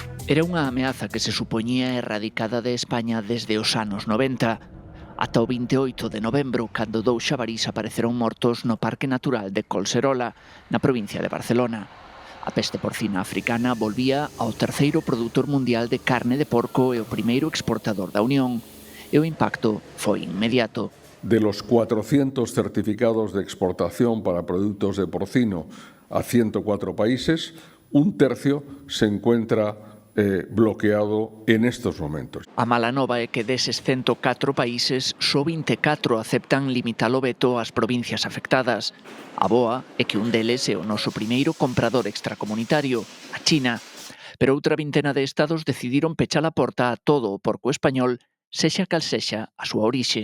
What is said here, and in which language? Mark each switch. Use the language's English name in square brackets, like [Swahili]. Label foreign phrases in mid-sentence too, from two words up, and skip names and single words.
[Galician] Era unha ameaza que se supoñía erradicada de España desde os anos 90, ata o 28 de novembro, cando dous xabarís apareceron mortos no Parque Natural de Collserola, na provincia de Barcelona. A peste porcina africana volvía ao terceiro produtor mundial de carne de porco e o primeiro exportador da Unión, e o impacto foi inmediato. [Spanish] De los 400 certificados de exportación para productos de porcino a 104 países, un tercio se encuentra bloqueado en estos momentos. [Galician] A mala nova é que deses 104 países, só 24 aceptan limitar o veto ás provincias afectadas. A boa é que un deles é o noso primeiro comprador extracomunitario, a China. Pero outra vintena de estados decidiron pechar a porta a todo o porco español, sexa cal sexa a súa orixe.